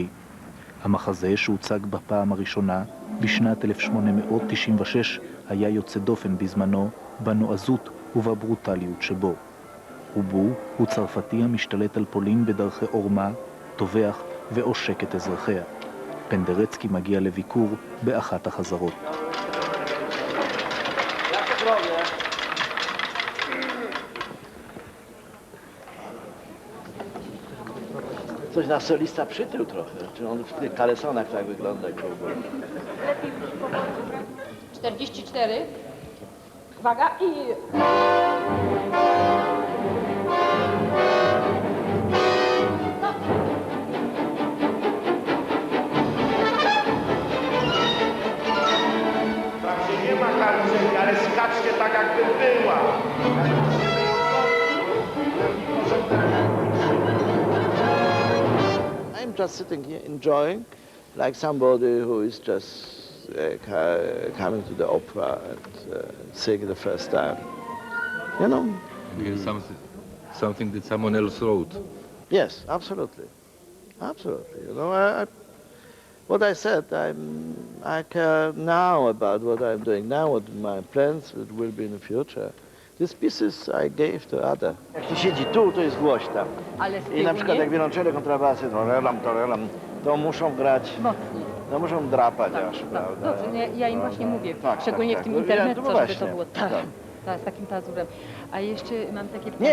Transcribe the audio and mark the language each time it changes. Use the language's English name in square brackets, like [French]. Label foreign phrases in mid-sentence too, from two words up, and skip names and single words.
[Hebrew] המחזה שהוצג בפעם הראשונה בשנת 1896 היה יוצא דופן בזמנו בנועזות ובברוטליות שבו. ובו הוא צרפתי המשתלט על פולין בדרכי עורמה, טובח ועושק את אזרחיה. פנדרצקי מגיע לביקור באחת החזרות. [Polish] Coś na solista przytył trochę, czy on w tych kalesonach tak wygląda kołboj. 44. Uwaga i... Wprawdzie nie ma karceli, ale skaczcie tak jakby była. [English] I'm just sitting here enjoying, like somebody who is just coming to the opera and seeing the first time. You know? Here's something that someone else wrote. Yes, absolutely. Absolutely. You know, what I said, I care now about what I'm doing now, what my plans will be in the future. These pieces I gave to other. [Polish] Jak się siedzi tu, to jest głośno. Ale z I na przykład jak wiolonczele, kontrabasy, to muszą grać, mocniej. to muszą drapać Tak, aż, tak. prawda? Dobrze, ja im właśnie mówię, Tak, szczególnie tak, w tym tak. internecie, No żeby właśnie, to było tak, tak. tak, z takim pazurem. A jeszcze mam takie pytanie.